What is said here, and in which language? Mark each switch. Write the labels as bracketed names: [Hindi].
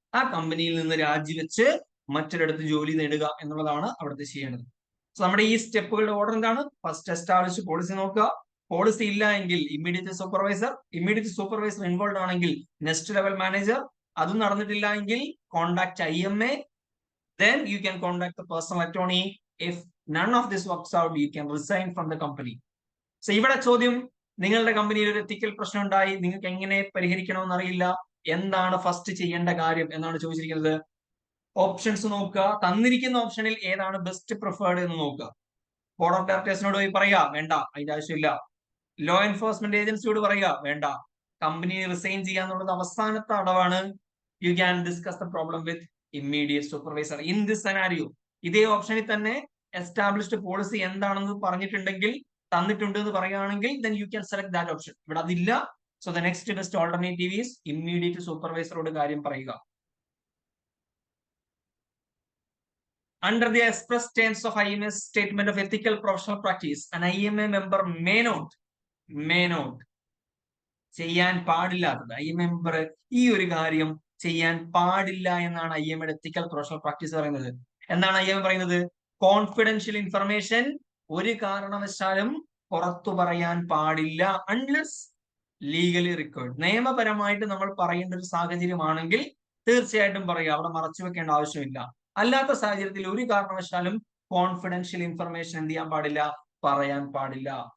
[Malayalam] ആ കമ്പനിയിൽ നിന്ന് രാജിവെച്ച് മറ്റൊരിടത്ത് ജോലി നേടുക എന്നുള്ളതാണ് അവിടുത്തെ ചെയ്യേണ്ടത്. സോ നമ്മുടെ ഈ സ്റ്റെപ്പുകളുടെ ഓർഡർ എന്താണ്? ഫസ്റ്റ് എസ്റ്റാബ്ലിഷ് പോളിസി നോക്കുക. പോളിസി ഇല്ല എങ്കിൽ ഇമ്മീഡിയറ്റ് സൂപ്പർവൈസർ ഇൻവോൾവ് ആണെങ്കിൽ നെക്സ്റ്റ് ലെവൽ മാനേജർ. അതും നടന്നിട്ടില്ല എങ്കിൽ contact IMA. [English] Then you can contact the personal attorney. If none of this works out, you can resign from the company. [Malayalam] So ഇവിടെ ചോദ്യം, നിങ്ങളുടെ കമ്പനിയിൽ ഒരു എത്തിക്കൽ പ്രശ്നം ഉണ്ടായി, നിങ്ങൾക്ക് എങ്ങനെ പരിഹരിക്കണമെന്ന് അറിയില്ല, എന്താണ് ഫസ്റ്റ് ചെയ്യേണ്ട കാര്യം എന്നാണ് ചോദിച്ചിരിക്കുന്നത്. ഓപ്ഷൻസ് നോക്കുക. തന്നിരിക്കുന്ന ഓപ്ഷനിൽ ഏതാണ് ബെസ്റ്റ് പ്രിഫേർഡ് എന്ന് നോക്കുക. ബോർഡ് ഓഫ് ഡയറക്ടേഴ്സിനോട് പോയി പറയുക, വേണ്ട, അതിന്റെ ആവശ്യമില്ല. ലോ എൻഫോഴ്സ്മെന്റ് ഏജൻസിയോട് പറയുക, വേണ്ട, കമ്പനി റിസൈൻ ചെയ്യാന്നുള്ളത് അവസാനത്തെ അടവാണ്. You can discuss the problem with immediate supervisor. In this scenario ഇതേ ഓപ്ഷനിൽ തന്നെ എസ്റ്റാബ്ലിഷ്ഡ് പോളിസി എന്താണെന്ന് പറഞ്ഞിട്ടുണ്ടെങ്കിൽ, തന്നിട്ടുണ്ട് എന്ന് പറയുകയാണെങ്കിൽ, [English] then you can select that option. [Malayalam] ഇവിടെ അതില്ല. [English] so the next best alternative is immediate സൂപ്പർവൈസറോട് [Malayalam] കാര്യം പറയുക. [English] Under the express terms of IMA's statement of ethical professional practice, an IMA member may not [Malayalam] ചെയ്യാൻ പാടില്ലാത്തത്, IMA മെമ്പർ ഈ ഒരു കാര്യം ചെയ്യാൻ പാടില്ല എന്നാണ് IMAയുടെ എത്തിക്കൽ പ്രൊഫഷണൽ പ്രാക്ടീസ് പറയുന്നത്. എന്താണ് IMA പറയുന്നത്? കോൺഫിഡൻഷ്യൽ ഇൻഫർമേഷൻ ഒരു കാരണവശാലും പുറത്തു പറയാൻ പാടില്ല [English] Unless legally required. [Malayalam] നിയമപരമായിട്ട് നമ്മൾ പറയേണ്ട ഒരു സാഹചര്യമാണെങ്കിൽ തീർച്ചയായിട്ടും പറയുക, അവിടെ മറച്ചു വെക്കേണ്ട ആവശ്യമില്ല. അല്ലാത്ത സാഹചര്യത്തിൽ ഒരു കാരണവശാലും കോൺഫിഡൻഷ്യൽ ഇൻഫർമേഷൻ എന്ത് ചെയ്യാൻ പാടില്ല, പറയാൻ പാടില്ല.